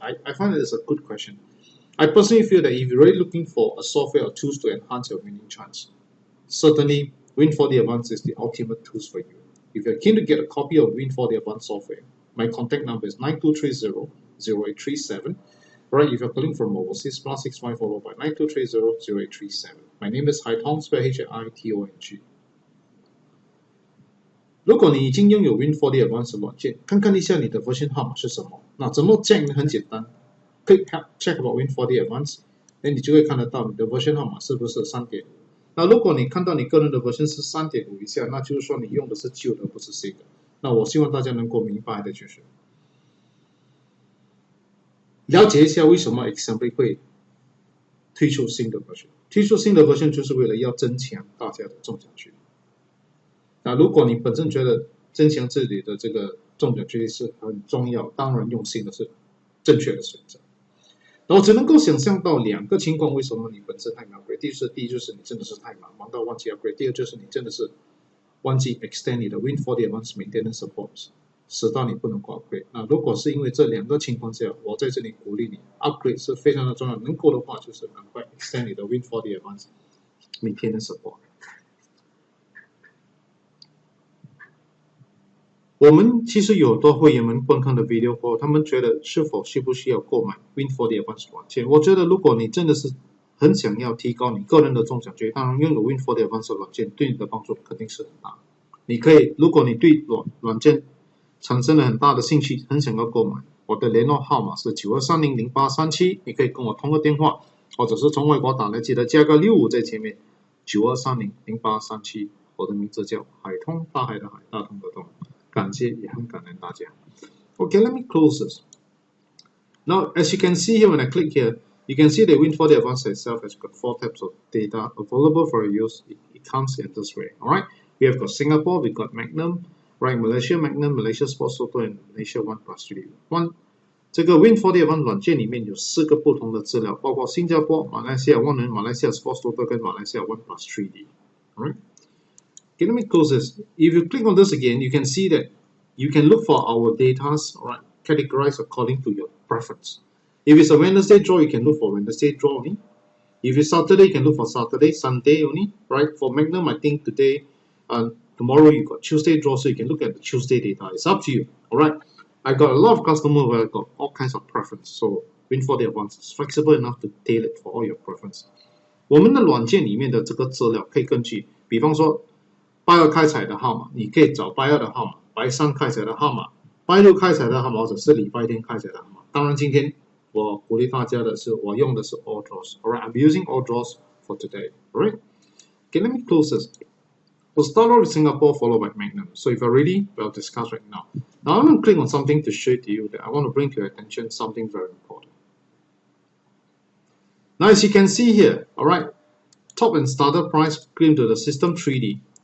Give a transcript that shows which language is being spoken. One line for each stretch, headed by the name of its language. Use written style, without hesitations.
English: I find that it's a good question. I personally feel that if you're really looking for a software or tools to enhance your winning chance, certainly Win4D Advanced is the ultimate tools for you. If you're keen to get a copy of Win4D Advanced software, my contact number is 9230-0837. Alright, if you're calling from overseas, +65 followed by 9230-0837. My name is Hai Tong, spelled H-A-I-T-O-N-G。
Chinese: 如果你已经拥有 Win4D Advanced 软件，看看一下你的 version 号码是什么。那怎么 check 呢？很简单。
English: Click check about
Chinese: Win4D Advanced， 那你就会看得到你的 version 号码是不是 3.5。那如果你看到你个人的 version 是 3.5 以下，那就是说你用的是旧的，不是新的。那我希望大家能够明白的就是，了解一下为什么 Assembly 会推出新的 version。推出新的 version 就是为了要增强大家的中奖几率。那如果你本身觉得增强自己的这个中奖几率是很重要，当然用新的是正确的选择。我只能够想象到两个情况，为什么你本身太难 upgrade。第一就是你真的是太忙到忘记 upgrade。第二就是你真的是忘记 extend 你的 Win4D Advanced Maintenance Support， 使到你不能够 upgrade。那如果是因为这两个情况下，我在这里鼓励你 upgrade 是非常的重要。能够的话，就是赶快 extend 你的 Win4D Advanced Maintenance Support。我们其实有很多会员们观看的 video 后，他们觉得是否需不需要购买 Win4D Advanced 软件？我觉得如果你真的是很想要提高你个人的中奖几率，当然拥有 Win4D Advanced 软件对你的帮助肯定是很大。你可以，如果你对软件产生了很大的兴趣，很想要购买，我的联络号码是92300837，你可以跟我通个电话，或者是从外国打来，记得加个65在前面，92300837，我的名字叫海通，大海的海，大通的通。感谢也很感恩大家。
English: Okay, let me close this. Now, as you can see here, when I click here, you can see the Win4D Advanced itself has got 4 types of data available for use. It comes in this way. Alright, we have got Singapore, we got Magnum, right? Malaysia Magnum, Malaysia Sports Toto, and Malaysia 1+3.
Chinese: 这个 Win4D Advanced 软件里面有4个不同的资料，包括新加坡、马来西亚 One 人、马来西亚 Sports Toto 跟马来西亚 1+3D.
English: Alright. Okay, let me close this. If you click on this again, you can see that you can look for our data, right, categorized according to your preference. If it's a Wednesday draw, you can look for Wednesday draw only. If it's Saturday, you can look for Saturday, Sunday only, right? For Magnum, I think today, tomorrow you got Tuesday draw, so you can look at the Tuesday data. It's up to you, all right? I got a lot of customers where I got all kinds of preference, so Win4D Advanced is flexible enough to tailor it for all your preference.
Chinese: 我们的软件里面的这个资料可以根据，比方说拜二开彩的号码，你可以找拜二的号码，拜三开彩的号码，拜六开彩的号码，或者是礼拜天开彩的号码。当然，今天我鼓励大家的是，我用的是 all draws.
English: Alright, I'm using all draws for today. Alright, okay, let me close this. We'll start off with Singapore, followed by Magnum. So if you're ready, we'll discuss right now. Now I'm going to click on something to show to you that I want to bring to your attention something very important. Now, as you can see here, alright, top and starter price claimed to the system 3D.